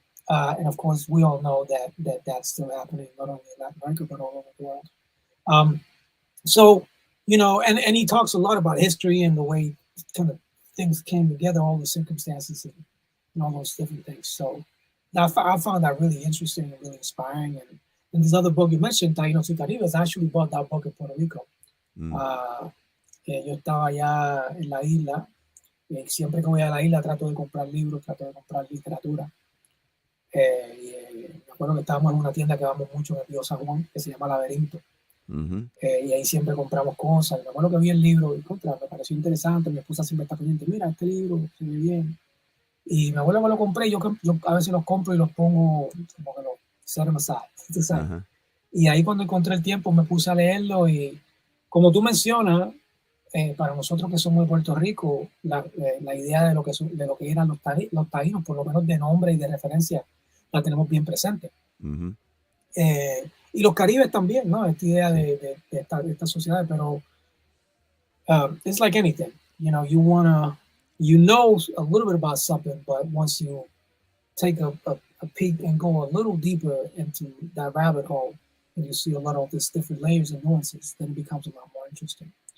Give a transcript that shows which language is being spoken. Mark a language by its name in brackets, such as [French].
[English] And of course, we all know that's still happening, not only in Latin America, but all over the world. And he talks a lot about history and the way kind of things came together, all the circumstances and all those different things. So I found that really interesting and really inspiring. And this other book you mentioned, Taínos y Caribes, I actually bought that book in Puerto Rico. [Spanish] Yo estaba allá en la isla. Siempre que voy a la isla trato de comprar libros, trato de comprar literatura. Me acuerdo que estábamos en una tienda que vamos mucho en el Río San Juan, que se llama Laberinto. Y ahí siempre compramos cosas. Me acuerdo que vi el libro y me pareció interesante. Mi esposa siempre está pendiente, mira, este libro se ve bien. Y me acuerdo que lo compré. Yo a veces los compro y los pongo como que los set them aside, ¿tú sabes? Y ahí cuando encontré el tiempo me puse a leerlo, y como tú mencionas, para nosotros que somos de Puerto Rico, la idea de lo que eran los taínos, por lo menos de nombre y de referencia, la tenemos bien presente. Y los caribes también, ¿no? [English] Esta idea de esta sociedad, pero it's like anything, you know a little bit about something, but once you take a peek and go a little deeper into that rabbit hole, and you see a lot of these different layers and nuances, then it becomes a lot more interesting.